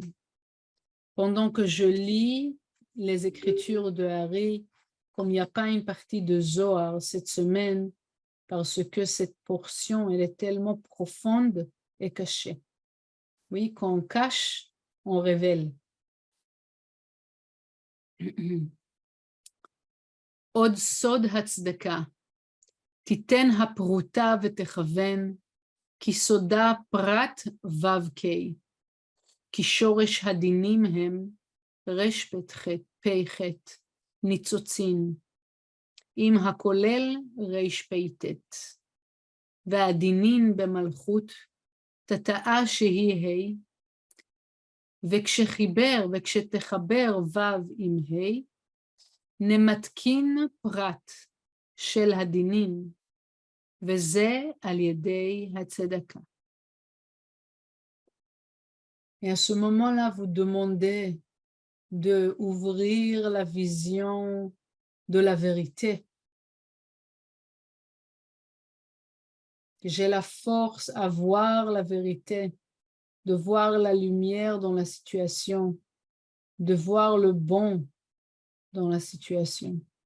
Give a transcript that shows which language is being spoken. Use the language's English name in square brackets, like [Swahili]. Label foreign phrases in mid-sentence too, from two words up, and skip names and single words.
[French] Pendant que je lis les écritures de Harry, comme il n'y a pas une partie de Zohar cette semaine, parce que cette portion, elle est tellement profonde et cachée. Oui, quand on cache, on révèle. [Hebrew] עוד סוד הצדקה. תיתן הפרוטה ותכוון, כי סודה פרט ו"ק, כי שורש הדינים הם רפ"ח, ניצוצין, עם הכולל רפ"ט, והדינין במלכות תתאה שהיא ה', וכשתחבר ו' עם ה', נמתקין פרט של הדינים, וזה על ידי הצדקה. [French] Et à ce moment-là, vous demandez de ouvrir la vision de la vérité. J'ai la force à voir la vérité, de voir la lumière dans la situation, de voir le bon dans la situation.